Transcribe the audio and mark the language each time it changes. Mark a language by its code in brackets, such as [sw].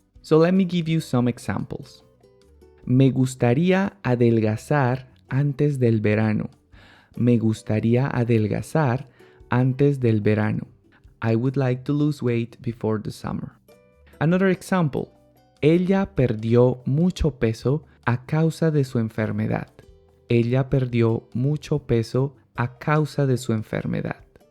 [en] So let me give you some examples. [es] Me gustaría adelgazar antes del verano. Me gustaría adelgazar antes del verano. [en] I would like to lose weight before the summer. Another example. [es] Ella perdió mucho peso a causa de su enfermedad. Ella perdió mucho peso a causa de su enfermedad.